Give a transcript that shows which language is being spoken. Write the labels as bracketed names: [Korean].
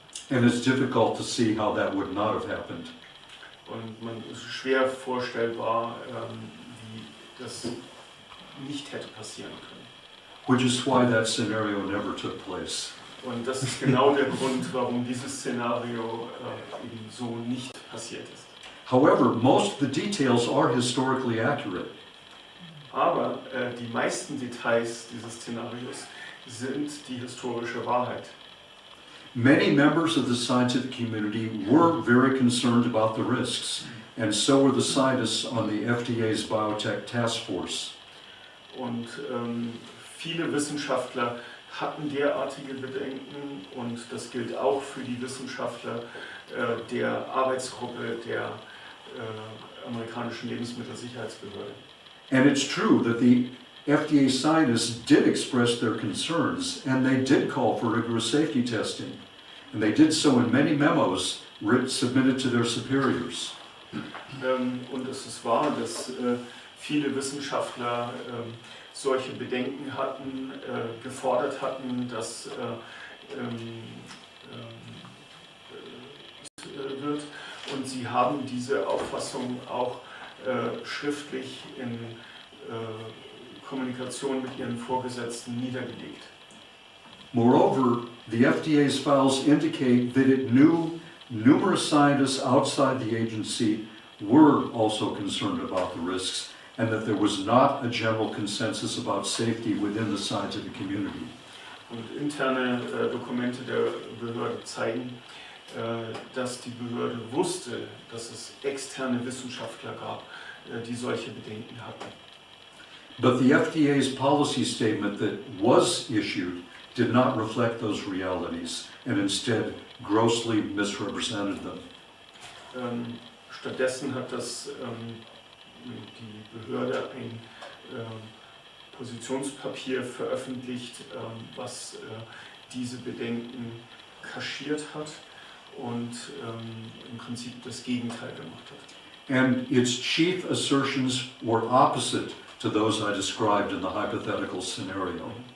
[English] And it's difficult to see how that would not have happened. [German] Und man ist schwer vorstellbar, wie das nicht hätte passieren können. [English] Which is why that scenario never took place. [German] Und das ist genau der Grund, warum dieses Szenario eben so nicht passiert ist. [English] However, most of the details are historically accurate. [German] Aber die meisten Details dieses Szenarios sind die historische Wahrheit. [English] Many members of the scientific community were very concerned about the risks, and so were the scientists on the FDA's Biotech Task Force. [German] Und viele Wissenschaftler hatten derartige Bedenken und das gilt auch für die Wissenschaftler der Arbeitsgruppe der amerikanischen Lebensmittelsicherheitsbehörde. [English] And it's true that the FDA scientists did express their concerns, and they did call for rigorous safety testing. And they did so in many memos submitted to their superiors. [German] Und es ist wahr, dass viele Wissenschaftler solche Bedenken hatten, gefordert hatten, dass wird. Und sie haben diese Auffassung auch schriftlich in Kommunikation mit ihren Vorgesetzten niedergelegt. [English] Moreover, the FDA's files indicate that it knew numerous scientists outside the agency were also concerned about the risks, and that there was not a general consensus about safety within the scientific community. [German] Und interne Dokumente der Behörde zeigen, dass die Behörde wusste, dass es externe Wissenschaftler gab, die solche Bedenken hatten. [English] But the FDA's policy statement that was issued did not reflect those realities, and instead grossly misrepresented them. [German] Stattdessen hat die Behörde ein Positionspapier veröffentlicht, was diese Bedenken kaschiert hat und im Prinzip das Gegenteil gemacht hat. [English] And its chief assertions were opposite to those I described in the hypothetical scenario.